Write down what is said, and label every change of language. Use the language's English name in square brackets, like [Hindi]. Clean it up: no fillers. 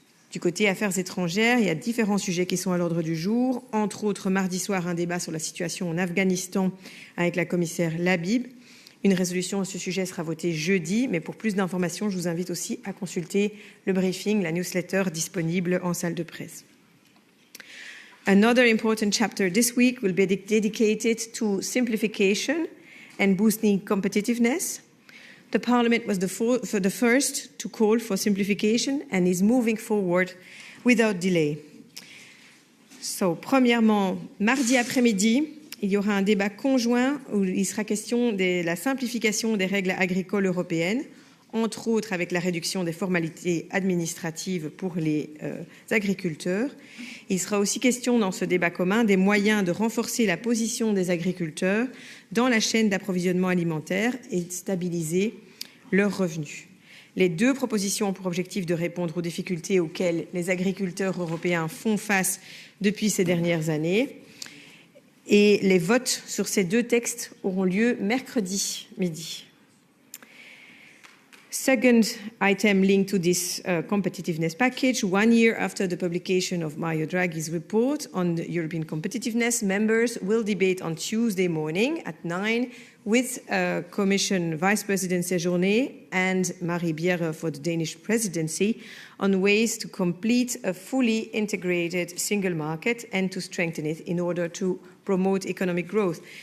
[French] Du côté affaires étrangères, il y a différents sujets qui sont à l'ordre du jour. Entre autres, mardi soir, un débat sur la situation en Afghanistan avec la commissaire Labib. Une résolution à ce sujet sera votée jeudi, mais pour plus d'informations, je vous invite aussi à consulter le briefing, la newsletter disponible en salle de presse. [English] Another important chapter this week will be dedicated to simplification and boosting competitiveness. The Parliament was the first to call for simplification and is moving forward without delay. [French] So, premièrement, mardi après-midi, il y aura un débat conjoint où il sera question de la simplification des règles agricoles européennes, entre autres avec la réduction des formalités administratives pour les agriculteurs. Il sera aussi question dans ce débat commun des moyens de renforcer la position des agriculteurs dans la chaîne d'approvisionnement alimentaire et de stabiliser leurs revenus. Les deux propositions ont pour objectif de répondre aux difficultés auxquelles les agriculteurs européens font face depuis ces dernières années. Et les votes sur ces deux textes auront lieu mercredi midi. [English] Second item linked to this competitiveness package, 1 year after the publication of Mario Draghi's report on the European competitiveness, members will debate on Tuesday morning at 9 with Commission Vice President Séjourné and Marie Bjerre for the Danish presidency on ways to complete a fully integrated single market and to strengthen it in order to promote economic growth.